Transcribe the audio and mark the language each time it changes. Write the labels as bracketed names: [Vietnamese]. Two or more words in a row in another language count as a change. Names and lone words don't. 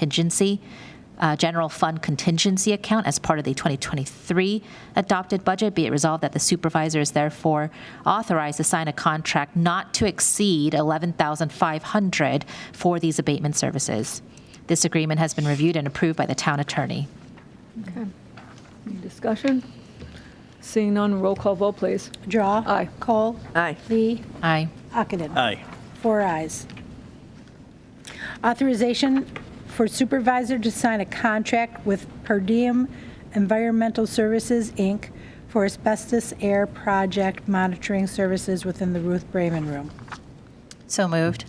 [English] fund contingency account as part of the 2023 adopted budget, be it resolved that the supervisor is therefore authorized to sign a contract not to exceed $11,500 for these abatement services. This agreement has been reviewed and approved by the town attorney. Okay. Any discussion? Seeing none, roll call vote, please. Drawe. Aye. Kohl. Aye. Lee. Aye. Ockenden. Aye. 4 ayes. Authorization for supervisor to sign a contract with Per Diem Environmental Services, Inc. for asbestos air project monitoring services within the Ruth Bremen Room. So moved.